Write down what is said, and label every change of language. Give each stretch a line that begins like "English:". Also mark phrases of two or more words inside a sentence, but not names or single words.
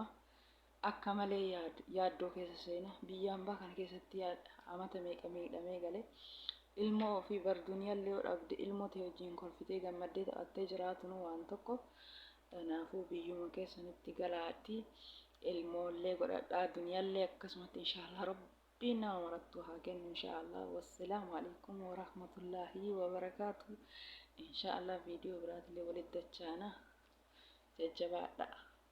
Oromo: Akka malee yaaddoo keessa seena. Biyyaan kana keessatti amata meeqa miidhamee galee ilmoo ofii bar duniyaallee yoo dhabde ilmoo ta'e wajjin kolfitee gammaddee taphattee jiraatu waan tokko. Kanaafuu biyyuma keessanitti galaatti ilmoollee godhadhaa. Duniyaallee akkasumatti
Arabic: إن شاء الله
Oromo: rabbiin nama marattu haa kennu
Arabic: إن شاء الله. والسلام عليكم ورحمة الله وبركاته. إن شاء الله
Oromo: viidiyoo biraatillee walitti dachaana. Jajjabaadhaa.